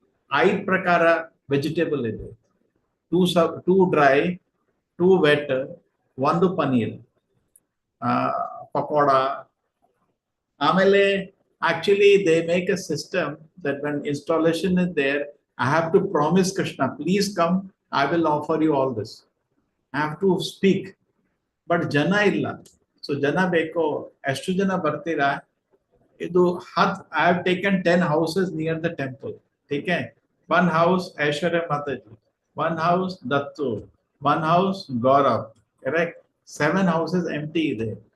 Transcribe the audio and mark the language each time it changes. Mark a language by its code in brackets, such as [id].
[kn] 5 ಪ್ರಕಾರ ವೆಜಿಟೇಬಲ್ ಇದೆ, 2 dry, 2 vet, 1 paneer, pakoda. ಆಮೇಲೆ [en] actually they make a system that when installation is there, I have to promise Krishna, please come, I will offer you all this. I have to speak, but [kn] jana illa. So jana beko, ಎಷ್ಟು ಜನ ಬರ್ತೀರಾ? ಇದು [en] I have taken 10 houses near the temple. [hi] ठीक है, [en] 1 house Aishwarya Mataji, 1 house Dattu, 1 house Gaurav, correct? [kn] 7 houses empty ಇದೆ.